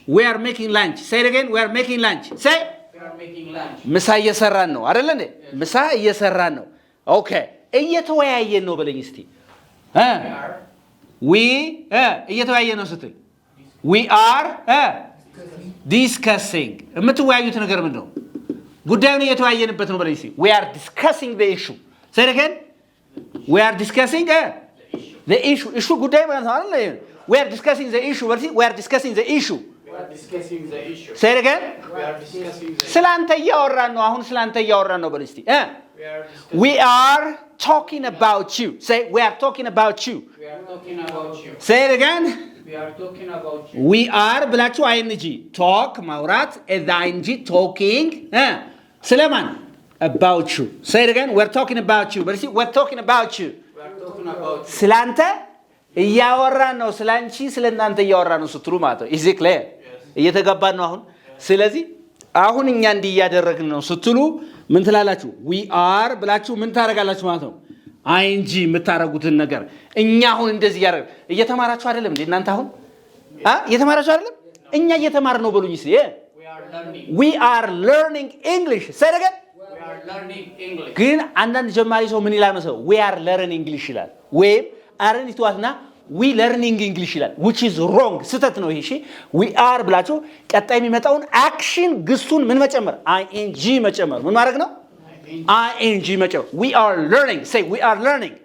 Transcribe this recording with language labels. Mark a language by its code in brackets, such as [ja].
[en] we are making lunch say it again we are making lunch say We are making lunch. [am] ምሳ እየሰራን ነው አይደል እንዴ ምሳ እየሰራን ነው ኦኬ እየተወያየን ነው በለኝ እስቲ [en] We are we እየተወያየን ነው [am] ስትል [en] we are discussing [am] የምትወያዩት ነገር ምንድን ነው ጉዳዩን እየተወያየንበት ነው በለኝ እስቲ [en] we are discussing the issue say it again we are discussing the issue [am] ጉዳይ ማለት ነው አይደል [en] we are discussing the issue [am] በለኝ [en] we are discussing the issue We are discussing the issue. say it again We are discussing the [am] ስላንተ እያወራን ነው አሁን ስላንተ እያወራን ነው በለኝ እስቲ [en] We are discussing. we are talking about you say we are talking about you We are talking about you. say it again We are talking about you. we are ብላችሁ ing talk [am] ማውራት [en] ing talking [am] ስለማን [en] about you say it again we're talking about you but see we're talking about you We are talking about you. [am] ስላንተ እያወራን ነው ስላንቺ ስለናንተ እያወራን ነው ስትሉ ማለት ነው [en] is it clear [am] እየተገባን ነው አሁን ስለዚህ አሁን እኛ እንዲህ እያደረግን ነው ስትሉ ምን ትላላችሁ [en] we are [am] ብላችሁ ምን ታረጋላችሁ ማለት ነው ing የምታረጉትን ነገር እኛ አሁን እንደዚህ ያደረግ እየተማራችሁ አይደለም እንዴ እናንተ አሁን እየተማራችሁ አይደለም እኛ እየተማርን ነው በሉኝ እስቲ [en] We are learning. we are learning English say it again We are learning English. [am] ግን አንዳንድ ጀማሪ ሰው ምን ይላል መሰለው [en] we are learning English [am] ይላል ወይም አረን ይተዋትና [en] we learning English [am] ይላል [en] which is wrong [am] ስተት ነው ይሄ እሺ we are ብላችሁ ቀጣይ የሚመጣውን አክሽን ግሱን ምን መጨመር ing መጨመር ምን ማድረግ ነው ing መጨመር [en] we are learning say we are learning